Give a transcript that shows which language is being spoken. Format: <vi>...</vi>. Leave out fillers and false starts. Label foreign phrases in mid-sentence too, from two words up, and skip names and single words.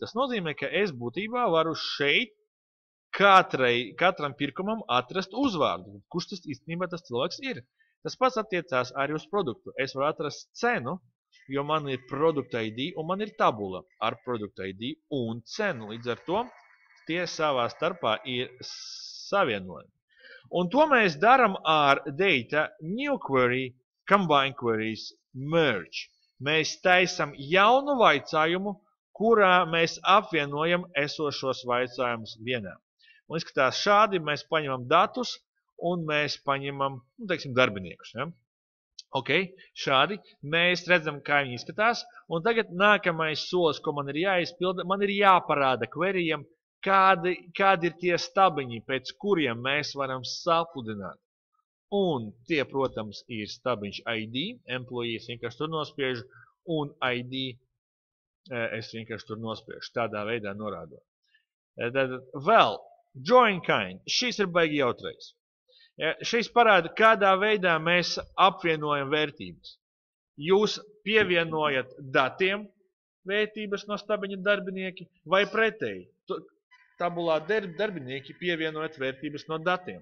<lv>Tas nozīmē, ka es būtībā varu šeit katram pirkumam atrast uzvārdu, kurš tas īstenībā tas cilvēks ir. Tas pats attiecās arī uz produktu. Es varu atrast cenu, jo man ir produkta ID un man ir tabula ar produkta ID un cenu. Līdz ar to tie savā starpā ir savienojumi. Un to mēs daram ar</lv> <en>data new query, combine queries, merge.</en> <lv>Mēs taisam jaunu vaicājumu, kurā mēs apvienojam esošos vaicājumus vienā. Un izskatās šādi, mēs paņemam datus un mēs paņemam, teiksim, darbiniekus. Ja? Ok, šādi mēs redzam, kā viņi izskatās. Un tagad nākamais solis, ko man ir jāizpilda, man ir jāparāda queryiem, kādi ir tie stabiņi, pēc kuriem mēs varam sapludināt. Un tie, protams, ir stabiņš ID, employee, es vienkārši tur nospiežu, un ID es vienkārši tur nospiežu, tādā veidā norādot. Tad vēl,</lv> <en>join kind,</en> <lv>šis ir baigi jautrais. Šis parāda, kādā veidā mēs apvienojam vērtības. Jūs pievienojat datiem vērtības no stabiņa darbinieki vai pretēji. Tabulā darbinieki pievienojat vērtības no datiem.</lv>